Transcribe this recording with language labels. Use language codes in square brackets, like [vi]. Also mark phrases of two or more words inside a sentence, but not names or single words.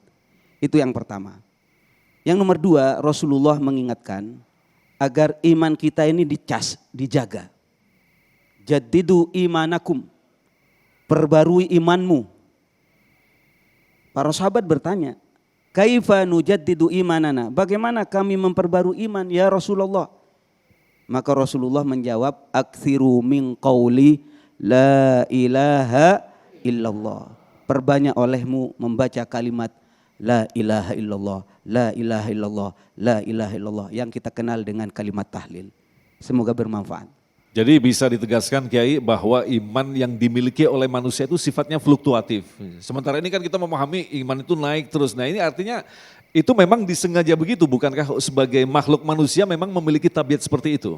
[id] Itu yang pertama. Yang nomor dua, Rasulullah mengingatkan agar iman kita ini dicas, dijaga. [ar] جددوا إيمانكم, [id] perbarui imanmu. Para sahabat bertanya, [ar] كيف نجدد إيماننا, [id] bagaimana kami memperbarui iman ya Rasulullah? Maka Rasulullah menjawab, [ar] أكثروا من قول لا إله إلا الله. [id] Perbanyak olehmu membaca kalimat [ar] لا إله إلا الله، لا إله إلا الله، لا إله إلا الله, [id] yang kita kenal dengan kalimat tahlil. Semoga bermanfaat. Jadi bisa ditegaskan Kiai bahwa iman yang dimiliki oleh manusia itu sifatnya fluktuatif. Sementara ini kan kita memahami iman itu naik terus. Nah ini artinya itu memang disengaja begitu, bukankah sebagai makhluk manusia memang memiliki tabiat seperti itu?